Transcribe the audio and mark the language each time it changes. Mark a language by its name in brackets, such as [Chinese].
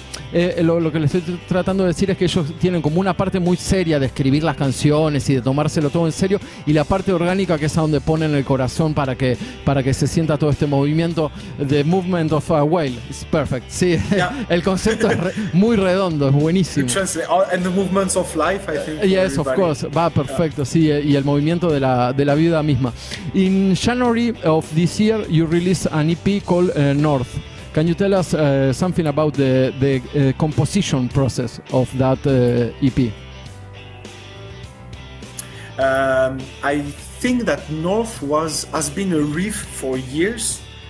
[Spanish] Lo que les estoy tratando de decir es que ellos tienen como una parte muy seria de escribir las canciones y de tomárselo todo en serio, y la parte orgánica rítmica, que es a donde ponen el corazón para que se sienta todo este movimiento. [English] The movement of a whale is perfect. [Spanish] Sí, yeah. El concepto es muy redondo, es buenísimo. [English] And the movements of life, I think. Yes, of course. [Spanish] Va perfecto, sí, y el movimiento de la vida misma. [English] In January of this year, you released an EP called North. Can you tell us something about the composition process of that EP? I think that North has been a riff for years.